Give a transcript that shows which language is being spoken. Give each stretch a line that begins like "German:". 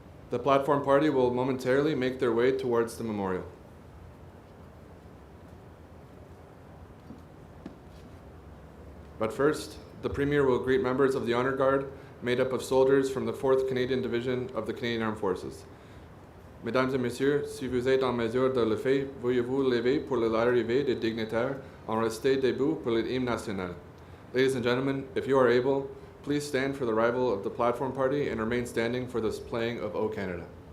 English: The platform party will momentarily make their way towards the memorial. But first, the Premier will greet members of the Honour Guard, made up of soldiers from the 4th Canadian Division of the Canadian Armed Forces.
French: Mesdames et Messieurs, si vous êtes en mesure de le faire, veuillez-vous lever pour l'arrivée des dignitaires en rester debout pour l'hymne national.
English: Ladies and gentlemen, if you are able, please stand for the arrival of the platform party and remain standing for this playing of O Canada.